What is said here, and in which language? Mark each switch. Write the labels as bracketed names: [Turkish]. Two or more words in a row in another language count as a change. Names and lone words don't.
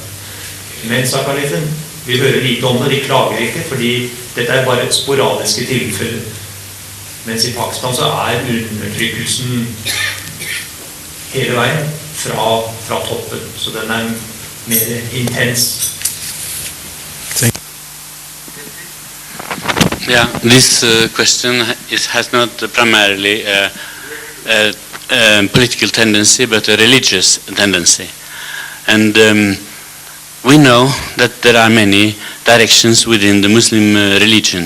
[Norwegian] Men, sa kalifen, vi hører lite om det, vi klager ikke, fordi dette er bare sporadiske tilfeller. Mens i Pakistan så er undertrykkelsen hele veien fra toppen, så den er mer intens. [English] Yeah, this question has not primarily a political tendency, but a religious tendency. And we know that there are many directions within the Muslim religion.